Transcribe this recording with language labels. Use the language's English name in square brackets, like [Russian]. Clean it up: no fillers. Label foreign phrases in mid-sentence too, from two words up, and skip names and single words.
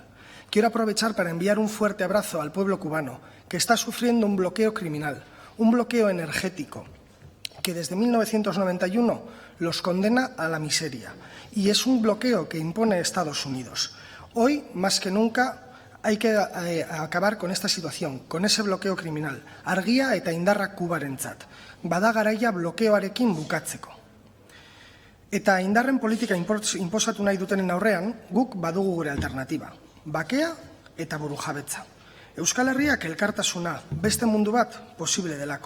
[Spanish] Quiero aprovechar para enviar un fuerte abrazo al pueblo cubano, que está sufriendo un bloqueo criminal, un bloqueo energético, que desde 1991 los condena a la miseria. Y es un bloqueo que impone Estados Unidos. Hoy, más que nunca, hay que acabar con esta situación, con ese bloqueo criminal. [Basque] Argia eta indarra Kubarentzat. Bada garaia blokeoarekin bukatzeko. Eta indarren politika inposatu nahi dutenen aurrean, guk badugu gure alternatiba. Bakea eta burujabetza. Euskal Herriak elkartasuna, beste mundu bat posible delako.